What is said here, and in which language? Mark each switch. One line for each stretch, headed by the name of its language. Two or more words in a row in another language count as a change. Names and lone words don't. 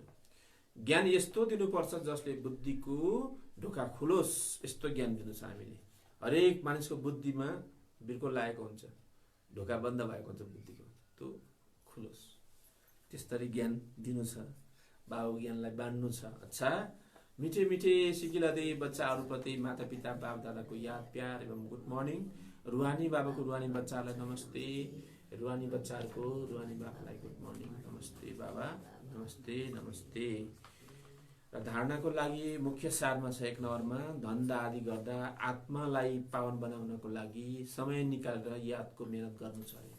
Nepali: ज्ञान यस्तो दिनुपर्छ जसले बुद्धिको ढोका खुलोस्। यस्तो ज्ञान दिनु छ हामीले। हरेक मानिसको बुद्धिमा बिर्को लागेको हुन्छ, ढोका बन्द भएको हुन्छ बुद्धिको, त्यो खुलोस्। त्यसरी ज्ञान दिनु छ, बाबु ज्ञानलाई बाँड्नु छ। अच्छा,
Hindi: मिठे मिठे सिकिलादे
Nepali: बच्चाहरूप्रति माता पिता बाप दादाको याद प्यार एवं
English: good morning.
Nepali: रुहानी बाबाको रुहानी बच्चाहरूलाई नमस्ते, रुहानी बच्चाहरूको रुहानी बाबालाई
English: good morning,
Nepali: नमस्ते बाबा, नमस्ते नमस्ते। र धारणाको लागि मुख्य सारमा छ 1 नम्बरमा, धन्दा आदि गर्दा आत्मालाई पावन बनाउनको लागि समय निकालेर यादको मेहनत गर्नु छ अरे।